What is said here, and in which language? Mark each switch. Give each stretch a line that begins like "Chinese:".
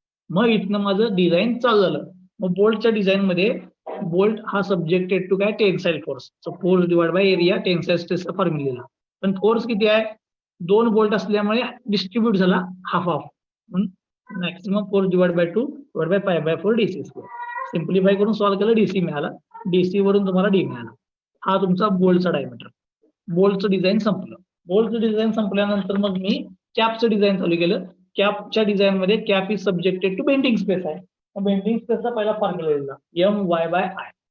Marathi: मग इथनं माझं डिझाईन चालू झालं. मग बोल्टच्या डिझाईन मध्ये बोल्ट हा सब्जेक्टेड टू काय? Tensile force. Force divide by area tensile स्ट्रेसचा formula. पण फोर्स किती आहे? 2 बोल्ट असल्यामुळे डिस्ट्रीब्यूट झाला half of.
English: Maximum force divide by 2 divide by pi by 4 DC square.
Marathi: Simplify करून सॉल्व्ह केलं, डीसी मिळाला. डीसी वरून तुम्हाला डी मिळाला. हा तुमचा बोल्टचा डायमीटर. बोल्टचं डिझाईन संपलं. बोल्टचं डिझाईन संपल्यानंतर मग मी कॅपचं डिझाईन चालू केलं. कॅपच्या डिझाईन मध्ये cap is subjected to bending space आहे. बेंडिंग स्पेसचा पहिला फॉर्म्युला लिहिला एम वाय बाय आय.